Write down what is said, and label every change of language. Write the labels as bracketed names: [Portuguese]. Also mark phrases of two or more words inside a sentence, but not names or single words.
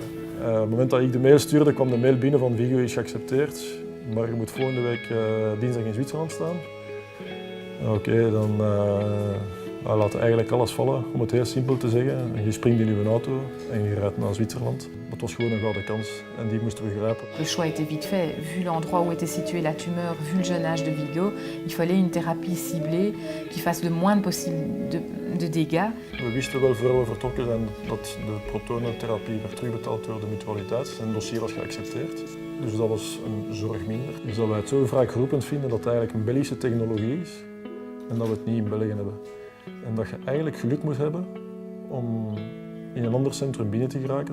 [Dutch] Op het moment dat ik de mail stuurde, kwam de mail binnen van Vigo is geaccepteerd, maar je moet volgende week dinsdag in Zwitserland staan. Oké, dan laat eigenlijk alles vallen, om het heel simpel te zeggen. Je springt in je auto en je rijdt naar Zwitserland. Dat was gewoon een gouden kans en die moesten we grijpen. [French] Le choix était vite fait. Vu l'endroit où était située la tumeur, vu le jeune âge de Vigo, il fallait une thérapie ciblée qui fasse le moins possible de dégâts. [Dutch] We wisten wel voor we vertrokken zijn dat de protonentherapie werd terugbetaald door de mutualiteit. Zijn dossier was geaccepteerd. Dus dat was een zorg minder. Dus dat wij het zo vaak geroepend vinden dat het eigenlijk een Belgische technologie is en dat we het niet in België hebben. En dat je eigenlijk geluk moet hebben om in een ander centrum binnen te geraken.